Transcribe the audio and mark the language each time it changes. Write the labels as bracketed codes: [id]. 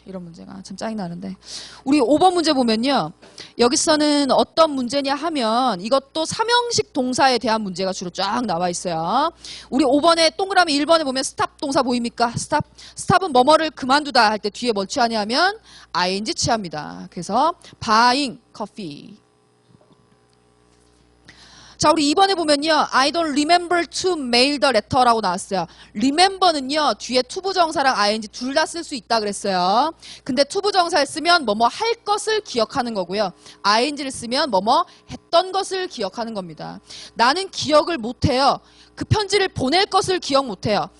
[ko] 이런 문제가 참 짜증나는데 우리 5번 문제 보면요. 여기서는 어떤 문제냐 하면 이것도 삼형식 동사에 대한 문제가 주로 쫙 나와 있어요. 우리 5번에 동그라미 1번에 보면 스탑 동사 보입니까? 스탑은 뭐뭐를 그만두다 할 때 뒤에 뭘 취하냐면 ing 취합니다. 그래서 [en] buying coffee. [ko] 자, 우리 2번에 보면요. [en] I don't remember to mail the letter [ko] 라고 나왔어요. remember는요. 뒤에 투부정사랑 ing 둘 다 쓸 수 있다 그랬어요. 근데 투부정사를 쓰면 뭐뭐 할 것을 기억하는 거고요. ing를 쓰면 뭐뭐 했던 것을 기억하는 겁니다. 나는 기억을 못해요. 그 편지를 보낼 것을 기억 못해요.